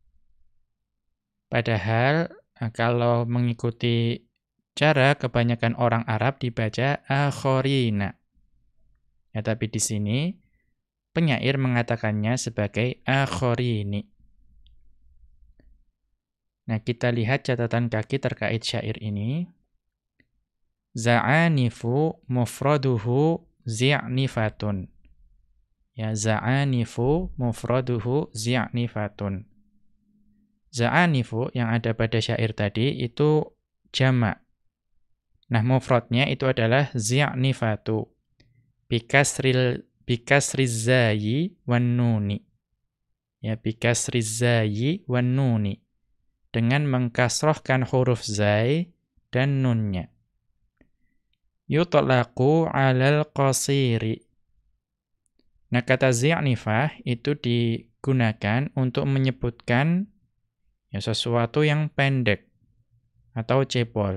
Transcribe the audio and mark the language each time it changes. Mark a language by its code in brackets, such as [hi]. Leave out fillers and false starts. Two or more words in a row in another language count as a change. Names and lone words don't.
[id] Padahal kalau mengikuti cara kebanyakan orang Arab dibaca akhorina. Ya, tapi di sini penyair mengatakannya sebagai akhorini. Nah, kita lihat catatan kaki terkait syair ini. [ar] زعانف مفرده زعنفة. Ya, زعانف مفرده زعنفة. [id] Za'anifu yang ada pada syair tadi itu jamak. Nah, mufradnya itu adalah zi'nifatu. [ar] بكسر الزاي والنون. Ya, بكسر الزاي والنون. [id] Dengan mengkasrohkan huruf zai dan nunnya. [ar] يطلق على القصير. [id] Nah, kata zi'nifah itu digunakan untuk menyebutkan ya sesuatu yang pendek atau cebol.